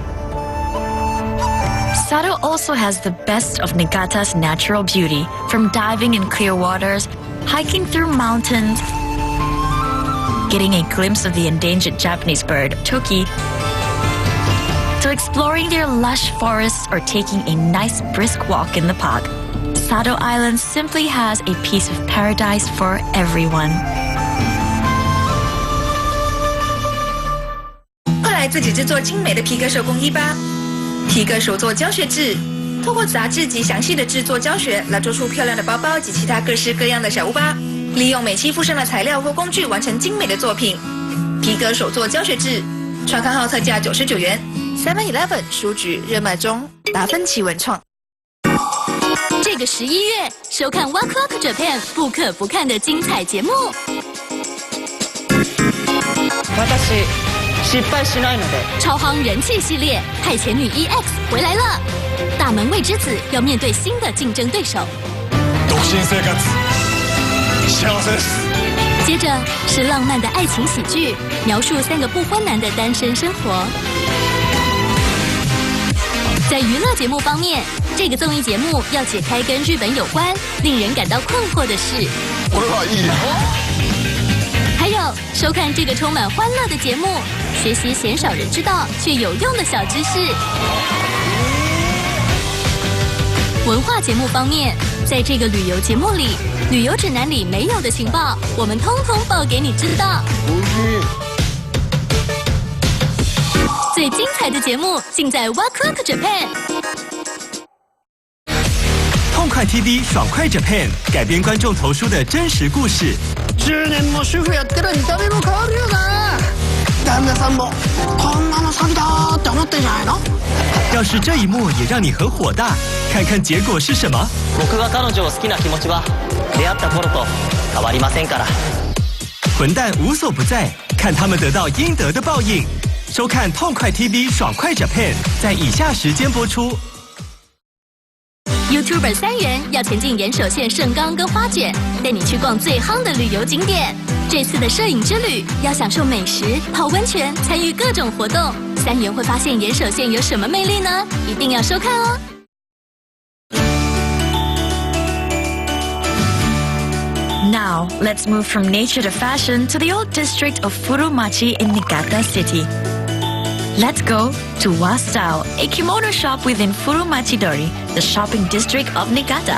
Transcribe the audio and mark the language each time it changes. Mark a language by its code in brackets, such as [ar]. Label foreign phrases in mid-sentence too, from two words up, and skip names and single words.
[en] Sado also has the best of Niigata's natural beauty, from diving in clear waters, hiking through mountains, getting a glimpse of the endangered Japanese bird, toki, to exploring their lush forests or taking a nice brisk walk in the park. Sado Island simply has a piece of paradise for everyone. [zh] 快来自己制作精美的皮革手工衣吧！皮革手作教学志，透过杂志及详细的制作教学，来做出漂亮的包包及其他各式各样的小物吧。利用美漆附上的材料或工具，完成精美的作品。皮革手作教学志，创刊号特价99元 ，7-Eleven 书局热卖中，达芬奇文创。这个11月，收看 One Clock Japan 不可不看的精彩节目。 [ja] 私失敗しないので。 [zh] 超夯人气系列《派遣女 EX》回来了，大门未知子要面对新的竞争对手。 [ja] 独身生活，幸せです。 [zh] 接着是浪漫的爱情喜剧，描述3个不婚男的单身生活。在娱乐节目方面，这个综艺节目要解开跟日本有关、令人感到困惑的事。 [ja] これはいいね。 [zh] 还有收看这个充满欢乐的节目，学习鲜少人知道却有用的小知识。文化节目方面，在这个旅游节目里，旅游指南里没有的情报，我们通通报给你知道。最精彩的节目尽在 Waku Waku Japan。痛快 TV 爽快 Japan 改编观众投书的真实故事。 [ja] 10年も主婦やってりゃ見た目も変わるよな。旦那さんもこんなの詐欺だって思ってんじゃないの？ [zh] 要是这一幕也让你很火大，看看结果是什么。 [ja] 僕が彼女を好きな気持ちは出会った頃と変わりませんから。 [zh] 混蛋无所不在，看他们得到应得的报应。收看痛快 TV 爽快 Japan 在以下时间播出。 YouTuber 3人要前进岩手县盛冈跟花卷，带你去逛最夯的旅游景点。这次的摄影之旅要享受美食、泡温泉、参与各种活动。3人会发现岩手县有什么魅力呢？一定要收看哦！ [en] Now, let's move from nature to fashion to the old district of Furumachi in Niigata City. Let's go to Wa Style, a kimono shop within Furumachi-dori, the shopping district of Niigata.